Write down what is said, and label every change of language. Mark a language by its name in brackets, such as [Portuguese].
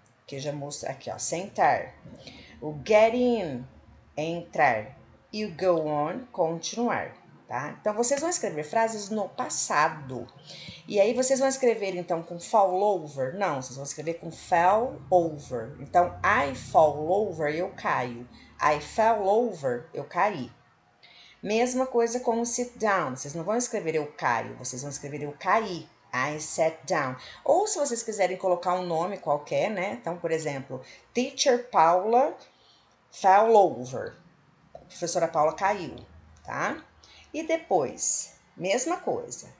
[Portuguese] Que eu já mostro aqui, ó, sentar. O get in, entrar. E o go on, continuar, tá? Então, vocês vão escrever frases no passado. E aí, vocês vão escrever, então, com fall over? Não, vocês vão escrever com fell over. Então, [English] I fall over, [Portuguese] eu caio. [English] I fell over, [Portuguese] eu caí. Mesma coisa com o sit down. Vocês não vão escrever eu caio, vocês vão escrever eu caí. [English] I sat down. [Portuguese] Ou se vocês quiserem colocar um nome qualquer, né? Então, por exemplo, [English] Teacher Paula fell over. [Portuguese] A professora Paula caiu, tá? E depois, mesma coisa.